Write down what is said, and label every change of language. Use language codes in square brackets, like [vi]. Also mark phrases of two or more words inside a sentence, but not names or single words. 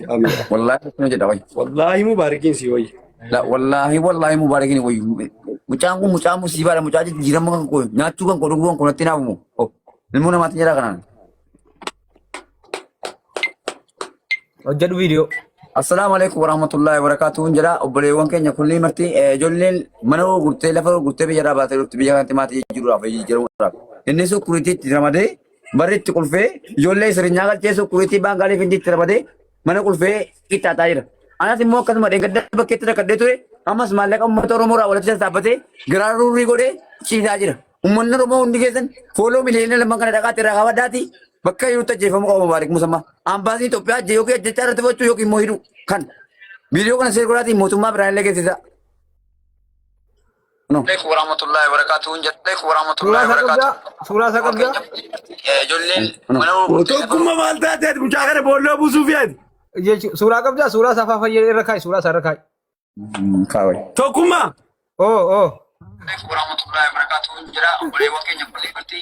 [om] Wallaahi hojjedha qoy. Wallaahi Mubaarakiin si wayya. La wallaahi Mubaarakiin wayyu. Mucaan kun mucaa musiibaadha. Mucaa jijjiirama kan qoy. Nyaachuu kan dhuguu kan kunatti naafamu. Ilmoo namaatti jira kanaan. Hojjedhu viidiyoo. [ar] السلام عليكم ورحمة الله وبركاته. [om] Jara obboleewwan keenya kulli marti ijoolleen mana gurgurtee lafa gurgurtee biyya irraa baatee dhufti biyya kanatti maatii jiruudhaaf jijjiiramuudhaaf. Inni sukuriitiitti ramadee barri itti qulfee ijoollee sirnyaa galchee sukuriitii baangaaliif inni itti ramadee mana qulfee qixxaataa jira. Anas immoo akkasuma dheengadda bakkeetti rakkadhee ture ammas maallaqa uummata Oromoo irraa walitti sassaabbatee garaarurrii godhee ciisaa jira. Uummanni Oromoo hundi keessan fooloo miliyoona lama kana dhaqaatti irraa kaawwadhaati. Bakka jirutti ajjeefamu qaba Mubaarak Musammaa. Ambaasii Itoophiyaa yookiin ajjechaa irratti fudhachuu yookiin immoo hidhuu kan viidiyoo kana seerguraatiin mootummaa biraan illee geessisa. [ar] السلام عليكم ورحمة الله وبركاته. [om] Suuraa isaa qabdaa. Ijoolleen mana Tokkummaa maal taateet mucaa kana boolloo buusuuf yaadi. Suuraa qabdaa suuraa safaa fayyadee irra kaa'i suuraa isaa irra kaa'i. Kaawai. Tokkummaa. Oo. [ar] ورحمة الله وبركاته [om] jira obboleewwan keenya qulleeffatti